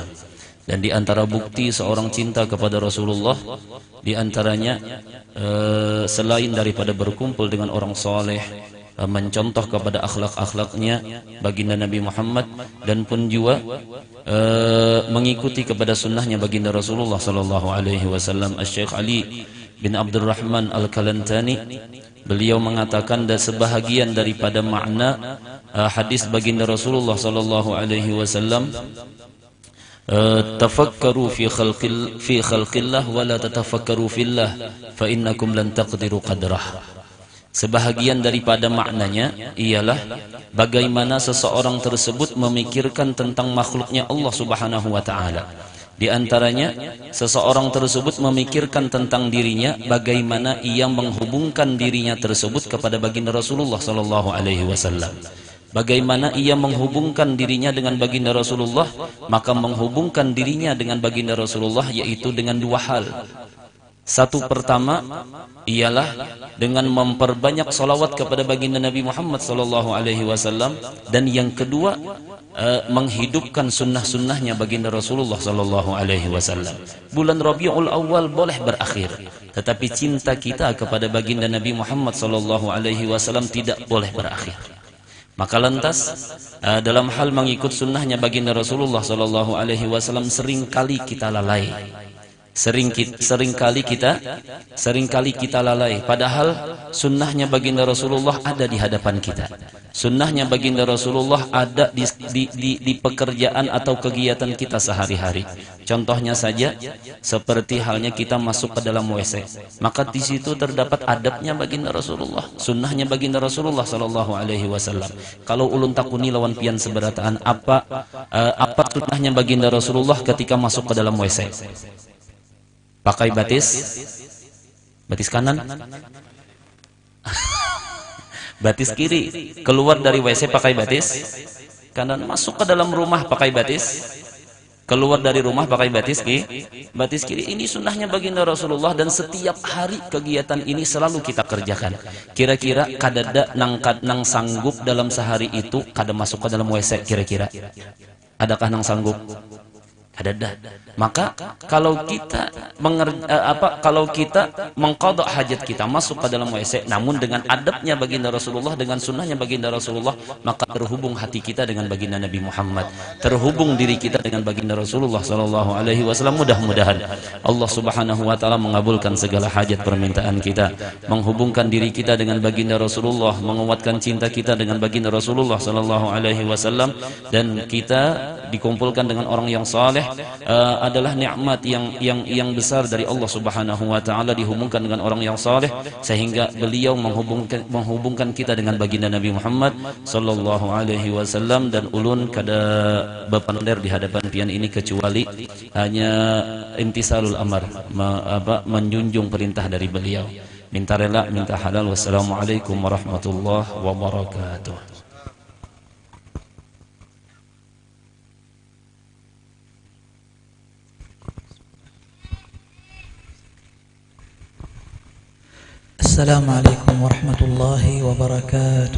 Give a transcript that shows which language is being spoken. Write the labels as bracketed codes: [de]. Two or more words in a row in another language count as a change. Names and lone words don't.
[id] Dan di antara bukti seorang cinta kepada Rasulullah, di antaranya selain daripada berkumpul dengan orang soleh, mencontoh kepada akhlak-akhlaknya baginda Nabi Muhammad, dan pun juga mengikuti kepada sunnahnya baginda Rasulullah [ar] صلى الله عليه وسلم. [id] Syekh Ali bin Abdurrahman Al-Kalantani, beliau mengatakan dan sebahagian daripada makna hadis baginda Rasulullah [ar] صلى الله عليه وسلم, تفكروا في خلق الله ولا تفكروا في الله فإنكم لن تقدروا قدره. [id] Sebahagian daripada maknanya ialah bagaimana seseorang tersebut memikirkan tentang makhluknya Allah [ar] سبحانه وتعالى. [id] Di antaranya seseorang tersebut memikirkan tentang dirinya, bagaimana ia menghubungkan dirinya tersebut kepada baginda Rasulullah [ar] صلى الله عليه وسلم. [id] Bagaimana ia menghubungkan dirinya dengan baginda Rasulullah, maka menghubungkan dirinya dengan baginda Rasulullah yaitu dengan dua hal. Satu pertama ialah dengan memperbanyak salawat kepada baginda Nabi Muhammad [ar] صلى الله عليه وسلم, [id] dan yang kedua menghidupkan sunnah-sunnahnya baginda Rasulullah [ar] صلى الله عليه وسلم. [id] Bulan Rabiul Awal boleh berakhir, tetapi cinta kita kepada baginda Nabi Muhammad [ar] صلى الله عليه وسلم [id] tidak boleh berakhir. Maka lantas dalam hal mengikut sunnahnya baginda Rasulullah [ar] صلى الله عليه وسلم [id] seringkali kita lalai. Seringkali kita lalai, padahal sunnahnya baginda Rasulullah ada di hadapan kita. Sunnahnya baginda Rasulullah ada di pekerjaan atau kegiatan kita sehari-hari. Contohnya saja seperti halnya kita masuk ke dalam WC, maka di situ terdapat adabnya baginda Rasulullah, sunnahnya baginda Rasulullah [ar] صلى الله عليه وسلم. [bjn] Kalau ulun takuni lawan pian seberataan, apa sunnahnya baginda Rasulullah ketika masuk ke dalam WC? Pakai batis kanan, batis kiri. Keluar dari WC pakai batis kanan, masuk ke dalam rumah pakai batis, keluar dari rumah pakai batis kiri. [id] Ini sunnahnya baginda Rasulullah, dan setiap hari kegiatan ini selalu kita kerjakan. [bjn] Kira-kira kadada nang sanggup dalam sehari itu kada masuk ke dalam WC? Kira-kira adakah nang sanggup? [id] Ada. Maka kalau kita mengqadha hajat kita masuk ke dalam WC, namun dengan adabnya baginda Rasulullah, dengan sunnahnya baginda Rasulullah, maka terhubung hati kita dengan baginda Nabi Muhammad, terhubung diri kita dengan baginda Rasulullah [ar] صلى الله عليه وسلم. [id] Mudah-mudahan Allah [ar] سبحانه وتعالى [id] mengabulkan segala hajat permintaan kita, menghubungkan diri kita dengan baginda Rasulullah, menguatkan cinta kita dengan baginda Rasulullah [ar] صلى الله عليه وسلم, [id] dan kita dikumpulkan dengan orang yang saleh, adalah nikmat yang besar dari Allah [ar] سبحانه وتعالى, [id] dihubungkan dengan orang yang saleh sehingga beliau menghubungkan kita dengan baginda Nabi Muhammad [ar] صلى الله عليه وسلم. [bjn] Dan ulun kada bapander di hadapan pian ini kecuali hanya [ar] امتثال الأمر, [bjn] menjunjung perintah dari beliau. [id] Minta rela, minta halal. [ar] والسلام عليكم ورحمة الله وبركاته. السلام عليكم ورحمة الله وبركاته.